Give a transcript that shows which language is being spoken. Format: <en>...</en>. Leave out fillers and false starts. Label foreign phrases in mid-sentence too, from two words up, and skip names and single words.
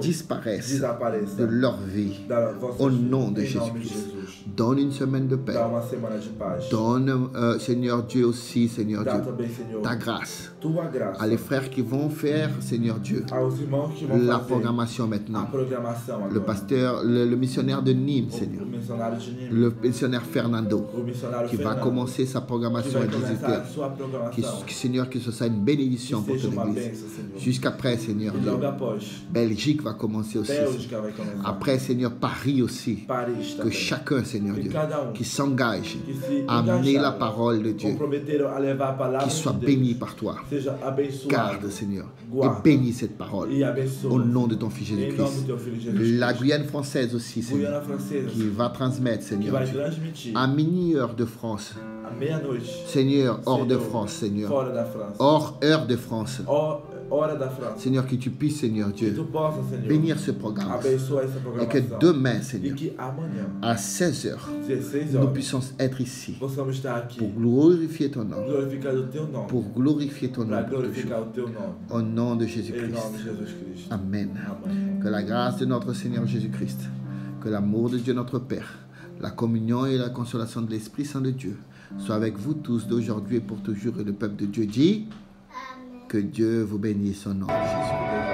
<fr>disparaisse</fr> <pt>desapareça</pt> <fr>de leur vie.</fr> <pt>da vossa</pt> <fr>Au</fr> <pt>vida,</pt> <fr>nom de</fr> <pt>em nome de</pt> <fr>Jésus-Christ.</fr> <pt>Jesus.</pt> <fr>Donne une semaine de paix.</fr> <pt>Dá uma semana de paz.</pt> <fr>Donne, Seigneur Dieu aussi, Seigneur</fr> <pt>Dá</pt> <fr>Dieu,</fr> <pt>também, Senhor,</pt> <fr>ta grâce</fr> <pt>tua graça</pt> <fr>à les frères qui vont faire, Seigneur Dieu,</fr> <pt>aos irmãos que vão</pt> <fr>la</fr> <pt>fazer</pt> <fr>programmation</fr> <pt>a</pt> <fr>maintenant.</fr> <pt>programação agora.</pt> <fr>Le pasteur, le missionnaire de Nîmes, Seigneur.</fr> <pt>O missionário de Nîmes,</pt> <fr>Le missionnaire Fernando,</fr> <pt>o missionário</pt> <fr>qui va</fr> <pt>Fernando,</pt> <fr>commencer sa</fr> <pt>que</pt> <fr>programmation</fr> <pt>vai</pt> <fr>à 18</fr> <pt>começar a</pt> <fr>heures.</fr> <pt>sua programação.</pt> <fr>Seigneur, que ce soit une bénédiction</fr> <pt>Que</pt> <fr>pour</fr> <pt>seja</pt> <fr>ton</fr> <pt>uma</pt> <fr>église.</fr> <pt>bênção, Senhor.</pt> <fr>Jusqu'après, Seigneur</fr> <pt>E</pt> <fr>Dieu.</fr> <pt>logo após,</pt> <fr>Belgique va commencer aussi.</fr> <pt>Bélgica vai começar.</pt> <fr>Après, Seigneur, Paris aussi.</fr> <pt>Paris</pt> <fr>Que</fr> <pt>também.</pt> <fr>chacun, Seigneur</fr> <pt>Que</pt> <fr>Dieu,</fr> <pt>cada</pt> <fr>qui s'engage</fr> <pt>que se</pt> <fr>à amener la</fr> <pt>engajaram,</pt> <fr>parole de Dieu,</fr> <pt>comprometeram a levar a palavra</pt> <fr>qui soit</fr> <pt>de</pt> <fr>béni</fr> <pt>Deus,</pt> <fr>par toi.</fr> <pt>seja abençoado.</pt> <fr>Garde, Seigneur, et</fr> <pt>Guarda.</pt> <fr>bénis cette parole.</fr> <pt>E abençoa.</pt> <fr>Au nom de ton Fils</fr> <pt>Em nome do</pt> <fr>Jésus-Christ.</fr> <pt>teu filho Jesus</pt> <fr>La</fr> <pt>Cristo.</pt> <fr>Guyane française aussi, Seigneur,</fr> <pt>Guiana francesa,</pt> <fr>qui va transmettre,</fr> <pt>que</pt> <fr>Seigneur</fr> <pt>vai</pt> <fr>Dieu,</fr> <pt>transmitir</pt> <fr>à minuit-heure de France.</fr> <pt>à meia-noite,</pt> <fr>Seigneur, hors de</fr> <pt>Senhor,</pt> <fr>France, Seigneur.</fr> <pt>fora da França.</pt> <fr>Hors heure de France.</fr> <pt>Hora da França.</pt> <fr>Seigneur, que tu puisses, Seigneur</fr> <pt>Que tu</pt> <fr>Dieu,</fr> <pt>possa, Senhor,</pt> <fr>bénir ce programme.</fr> <pt>abençoar essa</pt> <fr>Et que</fr> <pt>programação.</pt> <fr>demain,</fr> <pt>E</pt> <fr>Seigneur,</fr> <pt>que amanhã,</pt> <fr>à 16h,</fr> <pt>16</pt> <fr>nous</fr> <pt>horas,</pt> <fr>puissions être ici</fr> <pt>possamos estar aqui,</pt> <fr>pour glorifier ton nom.</fr> <pt>glorificando o teu nome,</pt> <fr>Pour glorifier ton</fr> <pt>para</pt> <fr>nom pour toujours.</fr> <pt>glorificar o teu nome.</pt> <fr>Au nom de</fr> <pt>Em</pt> <fr>Jésus-Christ.</fr> <pt>nome de Jesus Cristo.</pt> <fr>Amen.</fr> <pt>Amém.</pt> <fr>Que la grâce de notre Seigneur Jésus-Christ, que l'amour de Dieu notre Père, la communion et la consolation de l'Esprit Saint de Dieu soient avec vous tous d'aujourd'hui et pour toujours. Et le peuple de Dieu dit que Dieu vous bénisse au nom de Jésus.</fr>